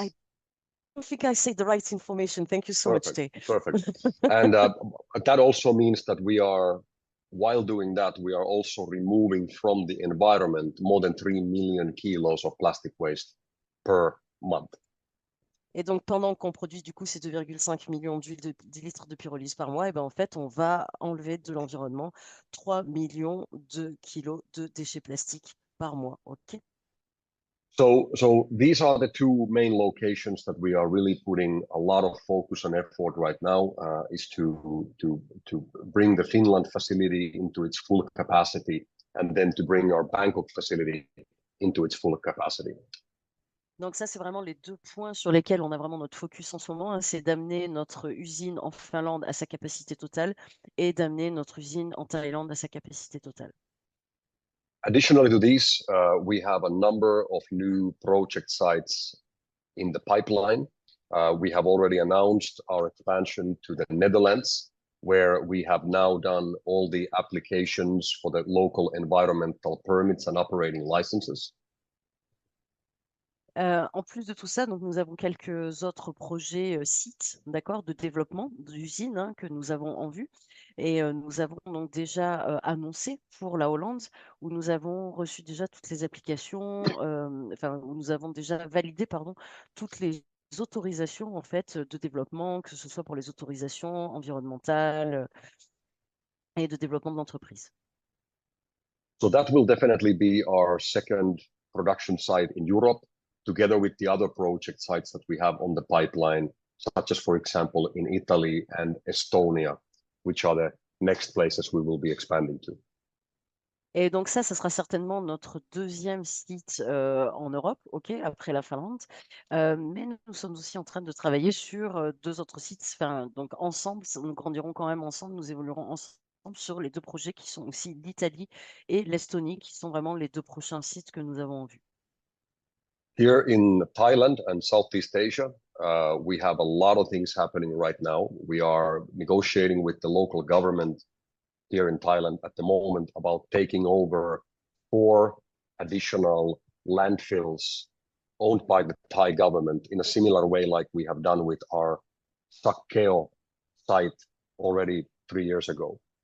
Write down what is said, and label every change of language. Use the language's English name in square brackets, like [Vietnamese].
[English] I don't think I say the right information. Thank you so much, Jay. Perfect. And that also means that we are while doing that, we are also removing from the environment more than 3 million kilos of plastic waste per month. [French] Et donc, pendant qu'on produit du coup ces 2,5 millions de litres de pyrolyse par mois, et ben, en fait, on va enlever de l'environnement 3 millions de kilos de déchets plastiques par mois. [English] OK? So these are the two main locations that we are really putting a lot of focus and effort right now, is to bring the Finland facility into its full capacity, and then to bring our Bangkok facility into its full capacity. [French] Donc ça, c'est vraiment les deux points sur lesquels on a vraiment notre focus en ce moment, hein, c'est d'amener notre usine en Finlande à sa capacité totale et d'amener notre usine en Thaïlande à sa capacité totale. [English] Additionally to these, we have a number of new project sites in the pipeline. We have already announced our expansion to the Netherlands, where we have now done all the applications for the local environmental permits and operating licenses. [French] En plus de tout ça, donc nous avons quelques autres projets sites, d'accord, de développement d'usines, hein, que nous avons en vue. Et nous avons donc déjà annoncé pour la Hollande, où nous avons reçu déjà toutes les applications, enfin, où nous avons déjà validé, pardon, toutes les autorisations en fait de développement, que ce soit pour les autorisations environnementales et de développement de l'entreprise. [English] So that will definitely be our second production site in Europe, together with the other project sites that we have on the pipeline, such as, for example, in Italy and Estonia, which are the next places we will be expanding to. [French] Et donc ça sera certainement notre deuxième site en Europe, ok, après la Finlande. Mais nous sommes aussi en train de travailler sur deux autres sites. Enfin, donc ensemble, nous grandirons quand même ensemble, nous évoluerons ensemble sur les deux projets qui sont aussi l'Italie et l'Estonie, qui sont vraiment les deux prochains sites que nous avons en vue. [English] Here in Thailand and Southeast Asia, we have a lot of things happening right now. We are negotiating with the local government here in Thailand at the moment about taking over 4 additional landfills owned by the Thai government in a similar way like we have done with our Sakkeo site already 3 years ago.